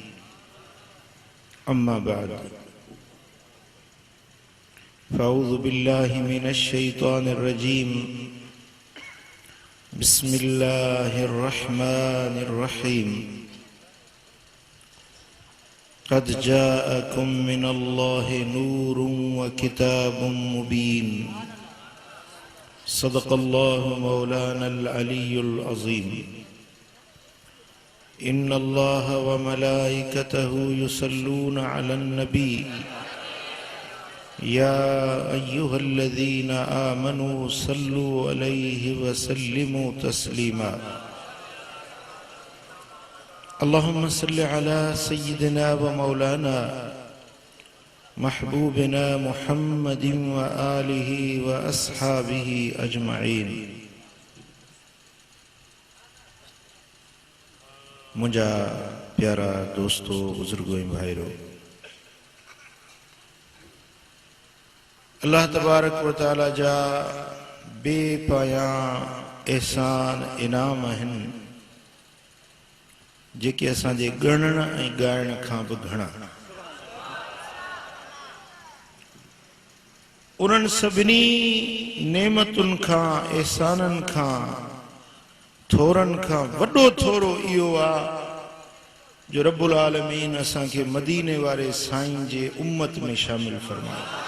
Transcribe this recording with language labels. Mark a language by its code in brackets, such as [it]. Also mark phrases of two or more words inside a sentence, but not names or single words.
[ar] أما بعد فأعوذ بالله من الشيطان الرجيم بسم الله الرحمن الرحيم قد جاءكم من الله نور وكتاب مبين صدق الله مولانا العلي العظيم إن الله وملائكته يصلون على النبي يا أيها الذين آمنوا صلوا عليه وسلموا تسليما اللهم صل على سيدنا ومولانا محبوبنا محمد وآله وأصحابه أجمعين. [sd] मुझा प्यारा दोस्तों, बुजुर्गों, भाईरो, [ar] الله تبارك وتعالى [sd] जा बेपाया एहसान इनाम हन जेके असांजे गणण ऐं ॻाइण खां बि घणा। उन्हनि सभिनी नेमतुनि खां एहसाननि खां थोरनि खां वॾो थोरो इहो आहे जो [ar] رب العالمين [sd] असांखे मदीने वारे साईं जे उम्मत में शामिल फरमायो।